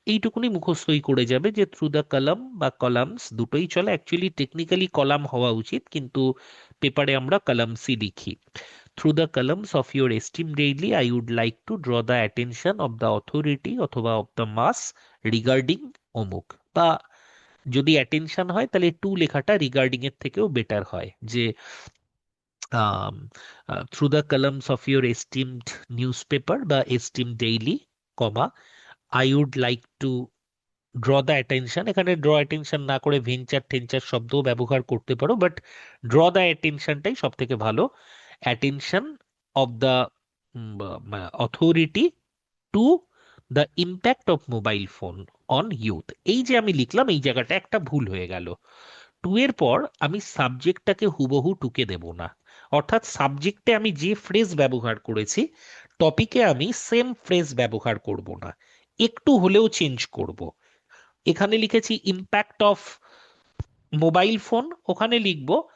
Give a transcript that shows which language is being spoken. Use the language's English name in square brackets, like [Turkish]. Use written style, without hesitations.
[Bangla] এইটুকুনি মুখস্থই করে যাবে যে [English] through the column [Bangla] বা কলামস দুটোই চলে। অ্যাকচুয়ালি টেকনিক্যালি কলাম হওয়া উচিত, কিন্তু পেপারে আমরা কলামসই লিখি। [English] Through the columns of your esteem daily I would like to draw the attention of the authority অথবা of the mass regarding অমুক। [Bangla] বা যদি অ্যাটেনশন হয়, তাহলে টু লেখাটা রিগার্ডিং এর থেকেও বেটার হয়, যে [English] through the columns of your esteemed newspaper [Bangla] বা [English] esteemed daily, comma, I would like to draw the attention। [Bangla] এখানে draw attention না করে ভেঞ্চার টেঞ্চার শব্দও ব্যবহার করতে পারো, বাট draw the attentionটাই সব থেকে ভালো। [English] attention of the authority to the impact of mobile phone on youth। [Bangla] এই যে আমি লিখলাম, এই জায়গাটা একটা ভুল হয়ে গেল। টু এর পর আমি সাবজেক্টটাকে হুবহু টুকে দেব না। অর্থাৎ সাবজেক্টে আমি যে ফ্রেজ ব্যবহার করেছি, টপিকে আমি সেম ফ্রেজ ব্যবহার করব না, একটু হলেও চেঞ্জ করব। এখানে লিখেছি [English] impact of mobile phone, [Bangla] ওখানে লিখব